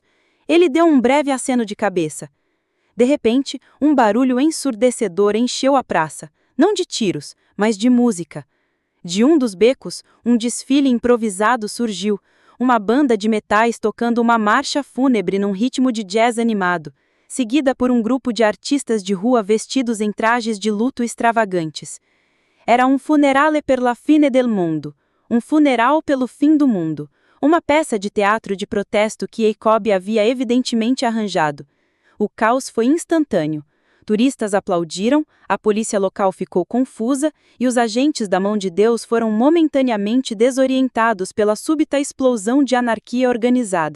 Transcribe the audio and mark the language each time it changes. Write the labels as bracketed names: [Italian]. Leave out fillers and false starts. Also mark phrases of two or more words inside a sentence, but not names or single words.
[Portuguese] Ele deu um breve aceno de cabeça. De repente, um barulho ensurdecedor encheu a praça, não de tiros, mas de música. De um dos becos, um desfile improvisado surgiu, uma banda de metais tocando uma marcha fúnebre num ritmo de jazz animado, seguida por um grupo de artistas de rua vestidos em trajes de luto extravagantes. [Italian] Era um funerale per la fine del mondo, [Portuguese] um funeral pelo fim do mundo, uma peça de teatro de protesto que Jacob havia evidentemente arranjado. O caos foi instantâneo. Turistas aplaudiram, a polícia local ficou confusa e os agentes da mão de Deus foram momentaneamente desorientados pela súbita explosão de anarquia organizada.